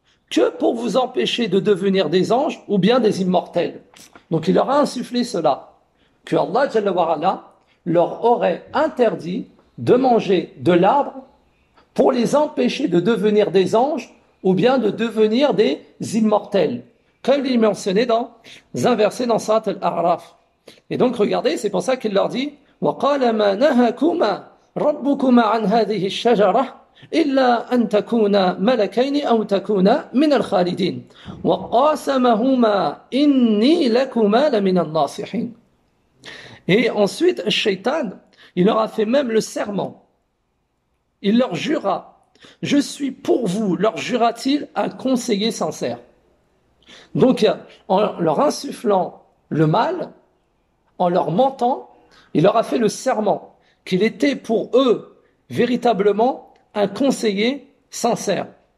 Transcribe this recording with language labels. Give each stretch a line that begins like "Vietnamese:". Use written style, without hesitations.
French: que pour vous empêcher de devenir des anges ou bien des immortels. » Donc il leur a insufflé cela, que Allah, Jalla wa Ala, leur aurait interdit de manger de l'arbre pour les empêcher de devenir des anges ou bien de devenir des immortels, comme il est mentionné dans un verset dans Sourate Al-A'raf. Et donc, regardez, c'est pour ça qu'il leur dit
Arabic: وَقَالَ مَا نَهَكُمَا رَبُّكُمَا عَنْ هَذِهِ الشَّجَرَةِ إِلَّا أَن تَكُونَا مَلَكَيْنِ أَوْ تَكُونَا مِنَ الْخَالِدِينَ وَقَاسَمَهُمَا إِنِّي لَكُمَا لَمِنَ النَّاصِحِينَ.
French: Et ensuite, Shaitan, il leur a fait même le serment. Il leur jura, je suis pour vous, leur jura-t-il, un conseiller sincère. Donc, en leur insufflant le mal, en leur mentant, il leur a fait le serment qu'il était pour eux véritablement un conseiller sincère.